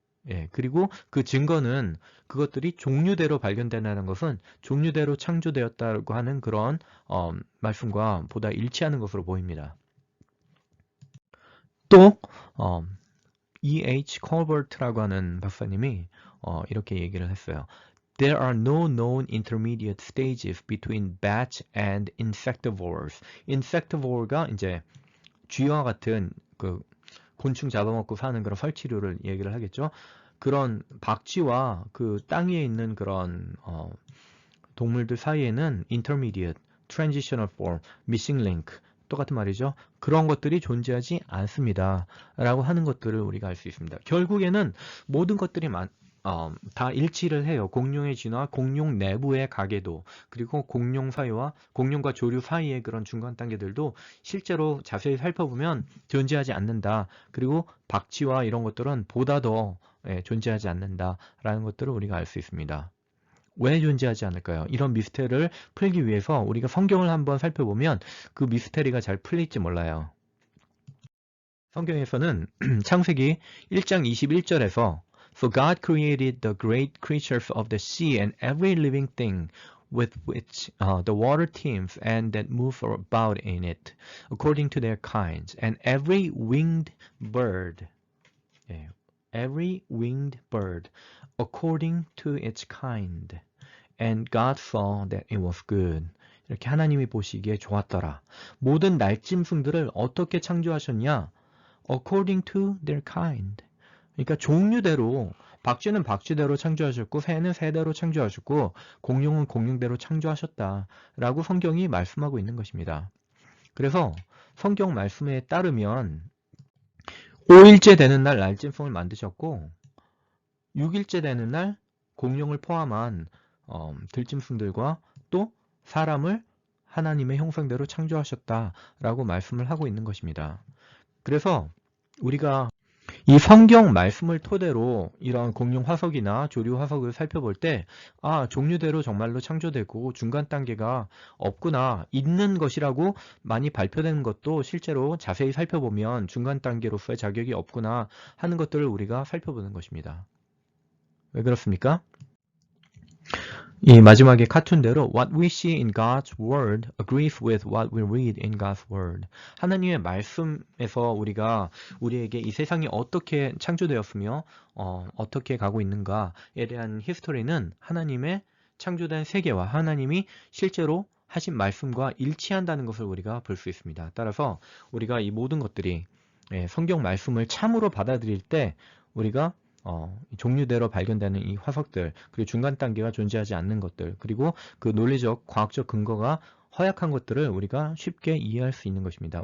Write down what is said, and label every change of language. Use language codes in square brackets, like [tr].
[ko] 예, 그리고 그 증거는 그것들이 종류대로 발견된다는 것은 종류대로 창조되었다고 하는 그런 말씀과 보다 일치하는 것으로 보입니다. 또 E.H. 컬버트라고 하는 박사님이 이렇게 얘기를 했어요. [en] There are no known intermediate stages between bat and insectivores. [ko] insectivore가 이제 쥐와 같은 그 곤충 잡아먹고 사는 그런 설치류를 얘기를 하겠죠. 그런 박쥐와 그 땅 위에 있는 그런 동물들 사이에는 intermediate, transitional form, missing link 똑같은 말이죠. 그런 것들이 존재하지 않습니다. 라고 하는 것들을 우리가 알 수 있습니다. 결국에는 모든 것들이 다 일치를 해요. 공룡의 진화, 공룡 내부의 가계도, 그리고 공룡 사이와 공룡과 조류 사이의 그런 중간 단계들도 실제로 자세히 살펴보면 존재하지 않는다. 그리고 박쥐와 이런 것들은 보다 더 존재하지 않는다라는 것들을 우리가 알 수 있습니다. 왜 존재하지 않을까요? 이런 미스테리를 풀기 위해서 우리가 성경을 한번 살펴보면 그 미스테리가 잘 풀릴지 몰라요. 성경에서는 창세기 1장 21절에서 [en] So God created the great creatures of the sea and every living thing with which the water teems and that move about in it, according to their kinds, and every winged bird, every winged bird, according to its kind. And God saw that it was good. [ko] 이렇게 하나님이 보시기에 좋았더라. 모든 날짐승들을 어떻게 창조하셨냐? [en] According to their kind. [ko] 그러니까 종류대로, 박쥐는 박쥐대로 창조하셨고 새는 새대로 창조하셨고 공룡은 공룡대로 창조하셨다라고 성경이 말씀하고 있는 것입니다. 그래서 성경 말씀에 따르면 5일째 되는 날 날짐승을 만드셨고 6일째 되는 날 공룡을 포함한 들짐승들과 또 사람을 하나님의 형상대로 창조하셨다라고 말씀을 하고 있는 것입니다. 그래서 우리가 이 성경 말씀을 토대로 이런 공룡 화석이나 조류 화석을 살펴볼 때 종류대로 정말로 창조되고 중간 단계가 없구나, 있는 것이라고 많이 발표되는 것도 실제로 자세히 살펴보면 중간 단계로서의 자격이 없구나 하는 것들을 우리가 살펴보는 것입니다. 왜 그렇습니까? 이 마지막에 카툰대로 [en] What we see in God's Word agrees with what we read in God's Word. [ko] 하나님의 말씀에서 우리가 우리에게 이 세상이 어떻게 창조되었으며 어떻게 가고 있는가에 대한 히스토리는 하나님의 창조된 세계와 하나님이 실제로 하신 말씀과 일치한다는 것을 우리가 볼 수 있습니다. 따라서 우리가 이 모든 것들이 성경 말씀을 참으로 받아들일 때 우리가 종류대로 발견되는 이 화석들, 그리고 중간 단계가 존재하지 않는 것들, 그리고 그 논리적, 과학적 근거가 허약한 것들을 우리가 쉽게 이해할 수 있는 것입니다.